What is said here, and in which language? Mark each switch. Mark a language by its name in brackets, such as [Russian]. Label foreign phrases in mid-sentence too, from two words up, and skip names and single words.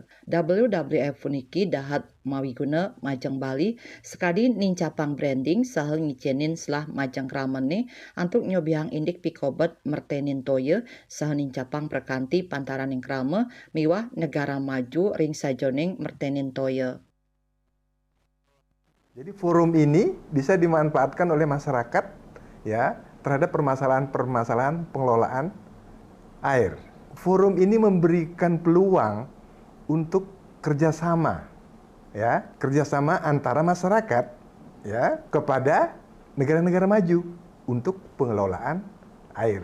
[Balinese] WWF puniki dahat mawiguna majang Bali sekadi nincapang branding sahel ngicenin selah majang kramene antuk nyobiang indik pikobat mertenin toye sahel nincapang perkanti pantaran ing krama miwah negara maju ring sajoning mertenin toye. [Indonesian] Jadi forum ini bisa dimanfaatkan oleh masyarakat ya terhadap permasalahan-permasalahan pengelolaan air. Forum ini memberikan peluang untuk kerjasama antara masyarakat ya kepada negara-negara maju untuk pengelolaan air.